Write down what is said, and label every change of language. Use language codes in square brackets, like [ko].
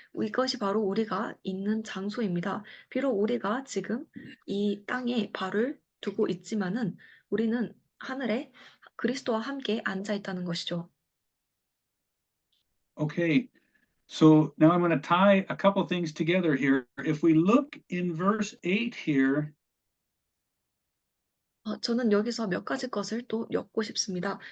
[ko] 이것이 바로 우리가 있는 장소입니다. 비록 우리가 지금 이 땅에 발을 두고 있지만은 우리는 하늘에 그리스도와 함께 앉아 있다는 것이죠. [en] Okay, so now I'm going to tie a couple things together here. If we look in verse 8 here, [ko] 저는 여기서 몇 가지 것을 또 엮고 싶습니다.